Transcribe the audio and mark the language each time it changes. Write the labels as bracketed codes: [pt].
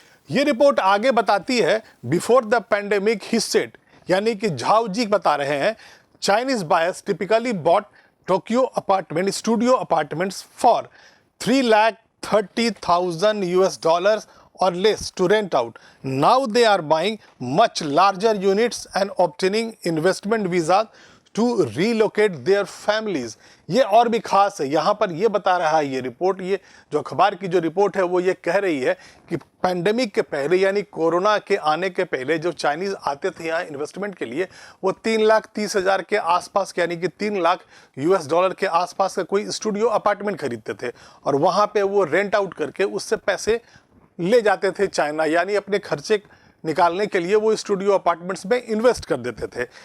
[hi] ये रिपोर्ट आगे बताती है, [en] before the pandemic he said, [hi] यानी कि झाओ जी बता रहे हैं, [en] Chinese buyers typically bought Tokyo apartment, studio apartments for $330,000 or less to rent out. Now they are buying much larger units and obtaining investment visas to relocate their families। [hi] ये और भी खास है, यहाँ पर ये बता रहा है ये रिपोर्ट, ये जो अखबार की जो रिपोर्ट है वो ये कह रही है कि पैंडेमिक के पहले, यानी कोरोना के आने के पहले जो चाइनीज़ आते थे यहाँ इन्वेस्टमेंट के लिए, वो 3,30,000 के आसपास, यानी कि $3,00,000 के आसपास का कोई स्टूडियो अपार्टमेंट खरीदते थे और वहाँ पे वो रेंट आउट करके उससे पैसे ले जाते थे चाइना, यानी अपने खर्चे निकालने के लिए वो स्टूडियो अपार्टमेंट्स में इन्वेस्ट कर देते थे।